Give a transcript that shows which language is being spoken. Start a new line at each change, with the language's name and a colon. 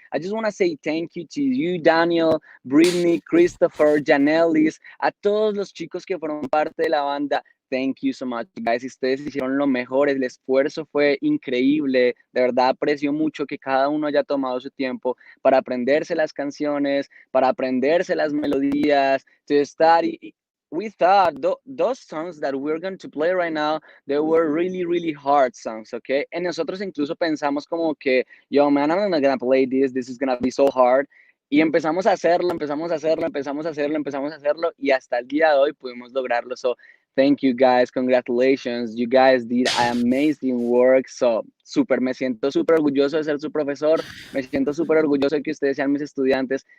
English: I just want to say thank you to you, Daniel, Brittany, Christopher, Janelis,
Spanish: a todos los chicos que fueron parte de la banda.
English: Thank you so much, guys.
Spanish: Ustedes hicieron lo mejor. El esfuerzo fue increíble. De verdad aprecio mucho que cada uno haya tomado su tiempo para aprenderse las canciones, para aprenderse las melodías,
English: to study. We thought those songs that we're going to play right now, they were really hard songs, okay?
Spanish: Y nosotros incluso pensamos como que, yo,
English: man, I'm not gonna play this. This is gonna be so hard.
Spanish: Y empezamos a hacerlo y hasta el día de hoy pudimos lograrlo.
English: So, thank you guys, congratulations. You guys did amazing work.
Spanish: So, me siento súper orgulloso de ser su profesor. Me siento súper orgulloso de que ustedes sean mis estudiantes.